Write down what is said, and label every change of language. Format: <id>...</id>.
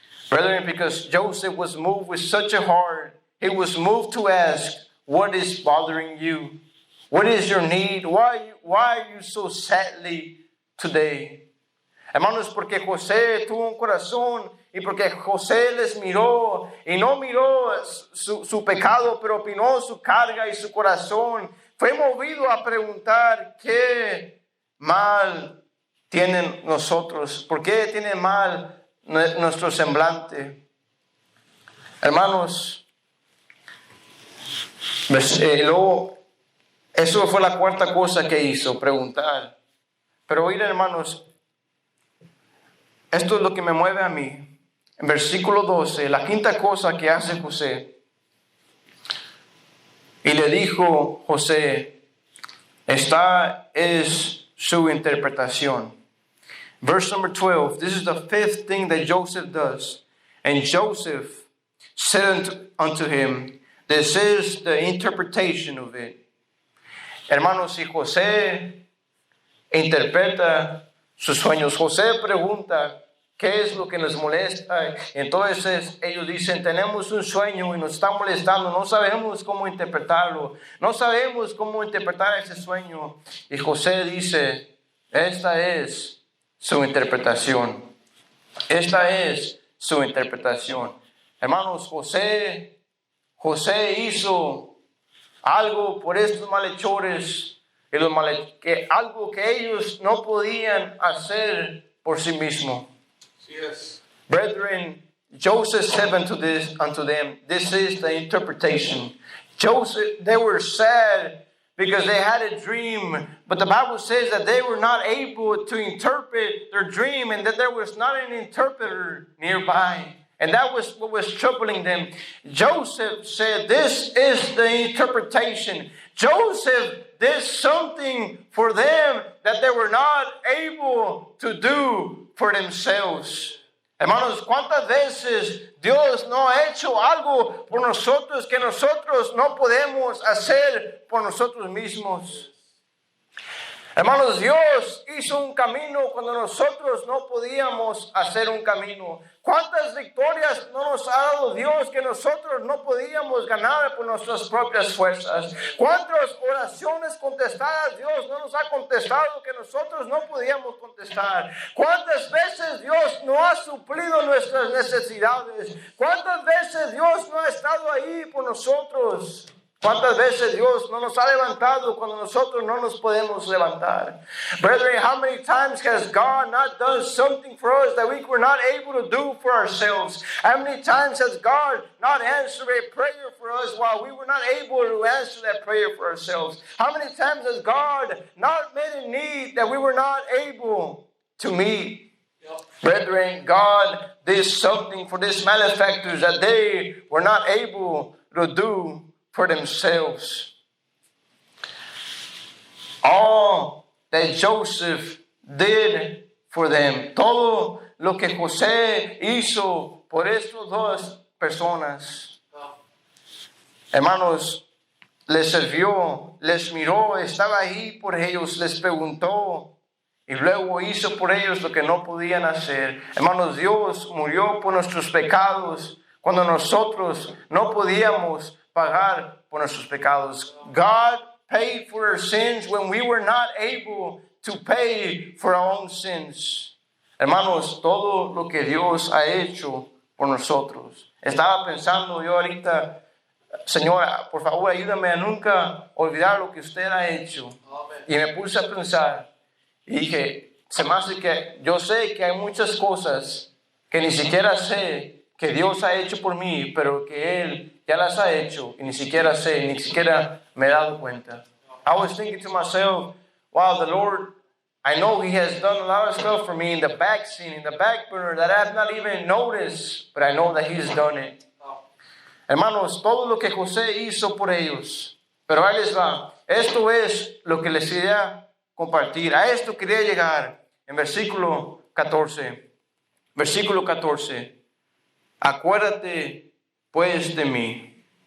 <en>Brethren, because Joseph was moved with such a heart, he was moved to ask, what is bothering you? What is your need? Why are you so sadly today?</en> <es>Hermanos, porque José tuvo un corazón y porque José les miró y no miró su pecado, pero opinó su carga y su corazón. Fue movido a preguntar qué mal tienen nosotros, por qué tiene mal nuestro semblante. Hermanos, luego, eso fue la cuarta cosa que hizo, preguntar. Pero oír, hermanos, esto es lo que me mueve a mí. En versículo 12, la quinta cosa que hace José. Y le dijo José, esta es su interpretación.</es> <en>Verse number 12, this is the fifth thing that Joseph does. And Joseph said unto him, this is the interpretation of it.</en> <es>Hermanos, si José interpreta sus sueños, José pregunta, ¿qué es lo que nos molesta? Entonces ellos dicen, tenemos un sueño y nos está molestando, no sabemos cómo interpretarlo, no sabemos cómo interpretar ese sueño. Y José dice, esta es su interpretación. Esta es su interpretación. Hermanos, José hizo algo por estos malhechores, algo que ellos no podían hacer por sí mismos.</es> <en>Yes. Brethren, Joseph said unto them, this is the interpretation. They were sad because they had a dream, but the Bible says that they were not able to interpret their dream and that there was not an interpreter nearby. And that was what was troubling them. Joseph said, this is the interpretation. Joseph did something for them that they were not able to do for themselves.</en> <es>Hermanos, ¿cuántas veces Dios no ha hecho algo por nosotros que nosotros no podemos hacer por nosotros mismos? Hermanos, Dios hizo un camino cuando nosotros no podíamos hacer un camino. ¿Cuántas victorias no nos ha dado Dios que nosotros no podíamos ganar por nuestras propias fuerzas? ¿Cuántas oraciones contestadas Dios no nos ha contestado que nosotros no podíamos contestar? ¿Cuántas veces Dios no ha suplido nuestras necesidades? ¿Cuántas veces Dios no ha estado ahí por nosotros? ¿Cuántas veces Dios no nos ha levantado cuando nosotros no nos podemos levantar?</es> <en>Brethren, how many times has God not done something for us that we were not able to do for ourselves? How many times has God not answered a prayer for us while we were not able to answer that prayer for ourselves? How many times has God not met a need that we were not able to meet? Brethren, God did something for these malefactors that they were not able to do for themselves. All that Joseph did for them,</en> <es>todo lo que José hizo por estas dos personas. Hermanos, les sirvió, les miró, estaba ahí por ellos, les preguntó y luego hizo por ellos lo que no podían hacer. Hermanos, Dios murió por nuestros pecados cuando nosotros no podíamos pagar por nuestros pecados.</es> <en>God paid for our sins when we were not able to pay for our own sins.</en> <es>Hermanos, todo lo que Dios ha hecho por nosotros. Estaba pensando yo ahorita, Señora, por favor, ayúdame a nunca olvidar lo que usted ha hecho. Y me puse a pensar y dije, se me hace que yo sé que hay muchas cosas que ni siquiera sé que Dios ha hecho por mí, pero que Él ya las ha hecho y ni siquiera sé, ni siquiera me he dado cuenta.</es> <en>I was thinking to myself, wow, the Lord, I know He has done a lot of stuff for me in the back scene, in the back burner that I have not even noticed, but I know that He's done it.</en> <es>Hermanos, todo lo que José hizo por ellos, pero ahí les va. Esto es lo que les quería compartir. A esto quería llegar en versículo 14. Versículo 14. Acuérdate pues de mí.</es>